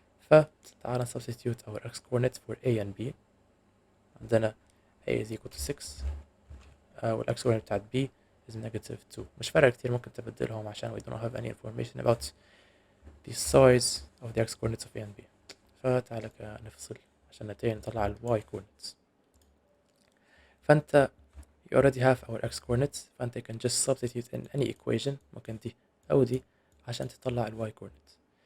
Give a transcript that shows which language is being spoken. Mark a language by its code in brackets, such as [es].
[ar] فتعال [en] substitute our x coordinates for a and b. [ar] عندنا [en] a is equal to 6 والx coordinate [ar] بتاعت [en] b is negative 2. [ar] مش فارقة كتير، ممكن تبدلهم عشان [en] we don't have any information about the size of the x coordinates of a and b. [ar] فتعال نفصل عشان نطلع ال [en] y coordinates. [ar] فأنت [en] you already have our x coordinates، فأنت can just substitute in any equation، [ar] ممكن دي أو دي، عشان تطلع ال [en] y coordinates.